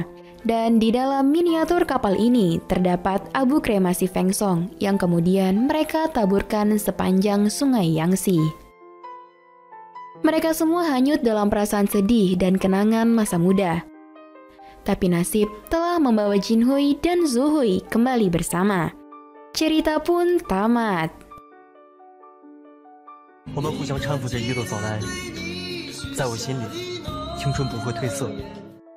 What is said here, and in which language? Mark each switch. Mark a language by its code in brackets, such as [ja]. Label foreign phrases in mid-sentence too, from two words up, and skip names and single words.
[id] Dan di dalam miniatur kapal ini terdapat abu kremasi Fengsong yang kemudian mereka taburkan sepanjang sungai Yangtze. Mereka semua hanyut dalam perasaan sedih dan kenangan masa muda. Tapi nasib telah membawa Jinhui dan Zuhui kembali bersama. Cerita pun tamat. [zh] 我们互相搀扶着一路走来，在我心里，青春不会褪色。